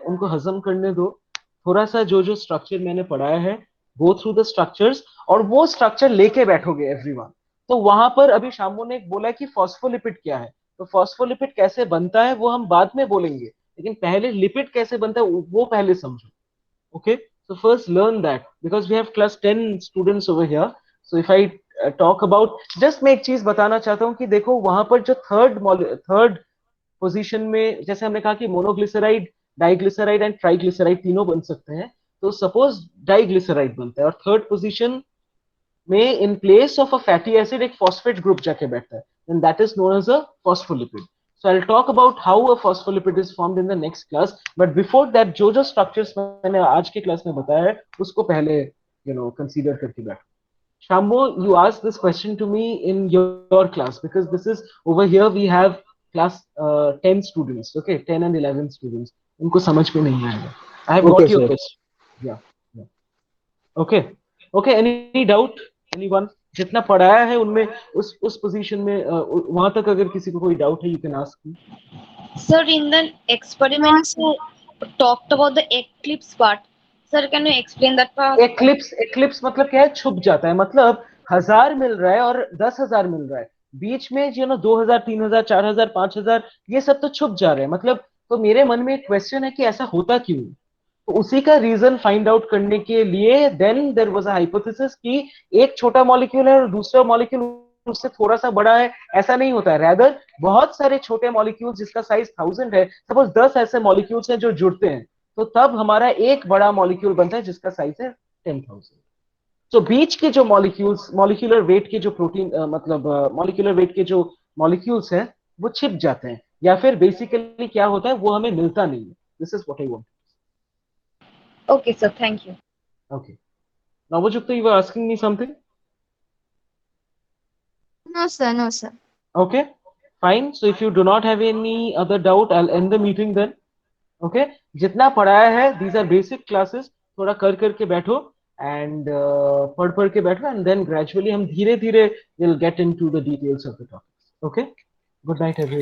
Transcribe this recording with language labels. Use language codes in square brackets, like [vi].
[hi] उनको हजम करने दो. थोड़ा सा जो जो स्ट्रक्चर मैंने पढ़ाया है, [en] go through the structures, [hi] और वो स्ट्रक्चर लेके बैठोगे एवरीवन. तो वहां पर अभी शामू ने बोला कि फॉस्फोलिपिड क्या है, तो फॉस्फोलिपिड कैसे बनता है वो हम बाद में बोलेंगे, लेकिन पहले लिपिड कैसे बनता है वो पहले समझो. [en] Okay, so first learn that because we have class 10 students over here. So if I talk about, just [hi] मैं एक चीज बताना चाहता हूँ कि देखो वहां पर जो थर्ड पोजीशन में, जैसे हमने कहा कि मोनोग्लिसराइड, डाइग्लिसराइड एंड ट्राइग्लिसराइड तीनों बन सकते हैं. तो सपोज डाइग्लिसराइड बनता है और थर्ड पोजीशन में in place of a fatty acid एक फॉस्फेट ग्रुप जाके बैठता है, [en] And that is known as a phospholipid. So I'll talk about how a phospholipid is formed in the next class. But before that, [hi] जो structures मैंने आज के class में बताया है, उसको पहले consider करके बैठो. [en] Shambo, you asked this question to me in your class because this is over here we have class 10 students, okay, 10 and 11 students. [hi] उनको समझ में नहीं आएगा. [en] I have okay got your [hi] sir. [en] question. Yeah, yeah. Okay, okay. Any doubt? Anyone? [hi] जितना पढ़ाया है उनमें उस पोजीशन में वहां तक अगर किसी को कोई डाउट है, [en] you can ask me. Sir, in the experiment you talked about the eclipse part. Sir, can you explain that part? [hi] Eclipse मतलब क्या है? छुप जाता है. मतलब 1000 मिल रहा है और 10,000 मिल रहा है, बीच में 2000, 3000, 4000, 5000, ये सब तो छुप जा रहे हैं. मतलब तो मेरे मन में एक क्वेश्चन है कि ऐसा होता क्यों. तो उसी का रीजन फाइंड आउट करने के लिए [en] then there was a hypothesis [hi] कि एक छोटा मॉलिक्यूल है और दूसरा मॉलिक्यूल उससे थोड़ा सा बड़ा है. ऐसा नहीं होता है. रैदर बहुत सारे छोटे मॉलिक्यूल जिसका साइज 1000 है, सपोज 10 ऐसे मॉलिक्यूल्स हैं जो जुड़ते हैं, तो तब हमारा एक बड़ा मॉलिक्यूल बनता है जिसका साइज है 10,000. तो बीच के जो मॉलिक्यूल्स, मॉलिक्यूलर वेट के जो प्रोटीन मतलब मॉलिक्यूलर वेट के जो मॉलिक्यूल्स हैं, वो छिप जाते हैं, या फिर बेसिकली क्या होता है वो हमें मिलता नहीं है. [en] This is what I want. Okay, sir. Thank you. Okay. Navajukta, you were asking me something? No, sir. No, sir. Okay, fine. So if you do not have any other doubt, I'll end the meeting then. Okay. [hi] जितना पढ़ाया है, [en] these are basic classes. [hi] थोड़ा कर करके बैठो [en] and [hi] पढ़ के बैठो, [en] and then gradually [hi] हम धीरे धीरे [en] will get into the details of the topics. Okay. Good night, everyone.